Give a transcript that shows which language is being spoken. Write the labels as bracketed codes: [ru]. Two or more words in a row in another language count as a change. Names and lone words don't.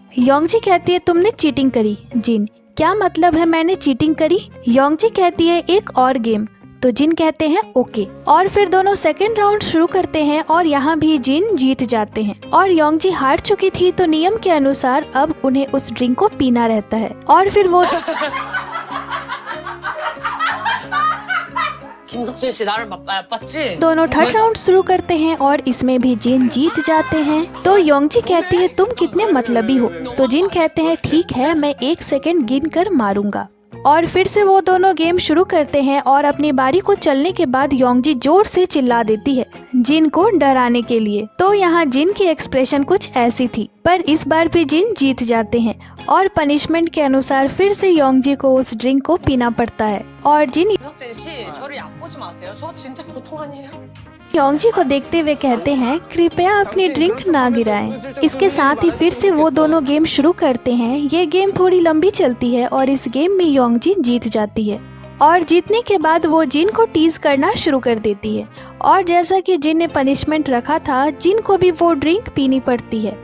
[hi] योंगजी कहती है तुमने चीटिंग करी। जिन, क्या मतलब है मैंने चीटिंग करी? योंगजी कहती है एक और गेम। तो जिन कहते हैं ओके। और फिर दोनों [en] second round [hi] शुरू करते हैं और यहाँ भी जिन जीत जाते हैं। और योंगजी हार चुकी थी तो नियम के अनुसार अब उन्हें उस ड्रिंक को पीना रहता है। और फिर वो [ko] 김석진 씨 나를 맞지? [hi] दोनों [en] third round [hi] शुरू करते हैं और इसमें भी जिन जीत जाते हैं। तो योंगजी कहती है तुम कितने मतलबी हो। तो जिन कहते हैं ठीक है, मैं 1 सेकंड गिन कर मारूंगा। और फिर से वो दोनों गेम शुरू करते हैं और अपनी बारी को चलने के बाद योंगजी जोर से चिल्ला देती है जिन को डराने के लिए। तो यहाँ जिन की एक्सप्रेशन कुछ ऐसी थी, पर इस बार भी जिन जीत जाते हैं और पनिशमेंट के अनुसार फिर से योंगजी को उस ड्रिंक को पीना पड़ता है। और जिन [ko] 김석진 씨 저를 얕보지 마세요. 저 진짜 보통 아니에요. [hi] योंगजी को देखते हुए कहते हैं कृपया अपनी ड्रिंक ना गिराएं। इसके साथ ही फिर से वो दोनों गेम शुरू करते हैं। ये गेम थोड़ी लंबी चलती है और इस गेम में योंगजी जीत जाती है। और जीतने के बाद वो जिन को टीज करना शुरू कर देती है। और जैसा कि जिन ने पनिशमेंट रखा था, जिन को भी वो ड्रिंक पीनी पड़ती है।